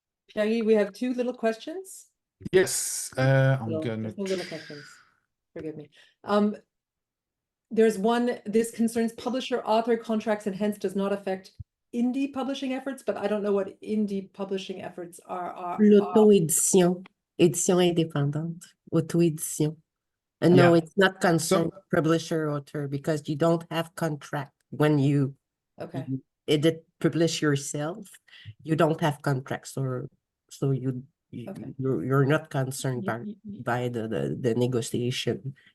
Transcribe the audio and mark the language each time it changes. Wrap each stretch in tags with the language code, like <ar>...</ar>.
<en>Pierre-Yves, we have two little questions. Yes, I'm gonna. Two little questions. Forgive me. There's one. This concerns publisher-author contracts and hence does not affect indie publishing efforts, but I don't know what indie publishing efforts are.</en> <fr>L'auto-édition, édition indépendante, auto-édition.</fr> <en>And no, it's not concerned publisher author because you don't have contract when you edit publish yourself. You don't have contracts, or so you're not concerned by the negotiation.</en>